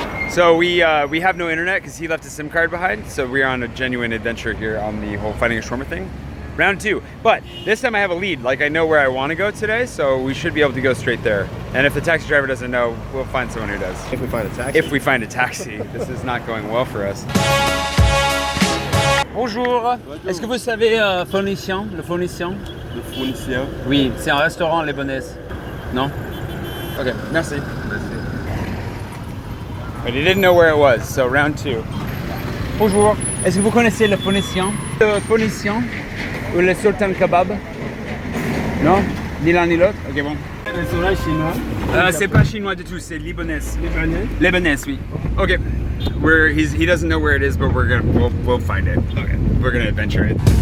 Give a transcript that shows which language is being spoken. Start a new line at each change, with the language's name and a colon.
English: So we have no internet because he left his SIM card behind, so we're on a genuine adventure here on the whole finding a shawarma thing. Round 2, but this time I have a lead. Like, I know where I want to go today, so we should be able to go straight there. And if the taxi driver doesn't know, we'll find someone who does. If we find a taxi. If we find a taxi. This is not going well for us.
French: Bonjour. Est-ce que vous savez Phonicien, le Phonicien? Le Phonicien. Oui, c'est un restaurant Libanais. Non? Okay, merci.
English: But he didn't know where it was, so round 2.
French: Bonjour. Est-ce que vous connaissez le Phonicien? Le Phonicien? Ou le Sultan Kebab? Non? Ni l'un ni l'autre? Ok, bon. Restaurant chinois. C'est pas chinois du tout, c'est libanais. Libanais. Libanais, oui. Okay.
English: He doesn't know where it is, but we'll find it. Okay. We're gonna adventure it.